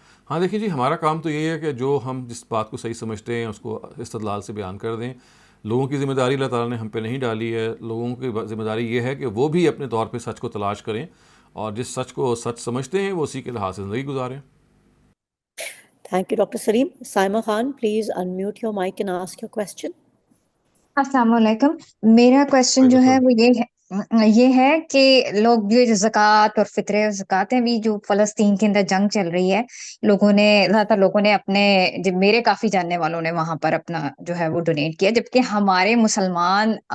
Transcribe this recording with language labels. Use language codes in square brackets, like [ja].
[ur] ہاں دیکھیے جی، ہمارا کام تو یہ ہے کہ جو ہم جس بات کو صحیح سمجھتے ہیں اس کو استدلال سے بیان کر دیں. لوگوں کی ذمہ داری اللہ تعالیٰ نے ہم پہ نہیں ڈالی ہے. لوگوں کی ذمہ داری یہ ہے کہ وہ بھی اپنے طور پہ سچ کو تلاش کریں، اور جس سچ کو سچ سمجھتے ہیں وہ اسی کے لحاظ سے زندگی گزاریں. [en] Thank you, Dr. Saleem. Saima Khan, please unmute your mic and ask your question. [ur] السلام علیکم. میرا کوشچن جو ہے وہ یہ ہے کہ لوگ جو زکوٰۃ اور فطرے زکوٰۃ ہیں، بھی جو فلسطین کے اندر جنگ چل رہی ہے، زیادہ تر لوگوں نے اپنے، جب میرے کافی جاننے والوں نے وہاں پر اپنا جو ہے وہ ڈونیٹ کیا، جبکہ ہمارے مسلمان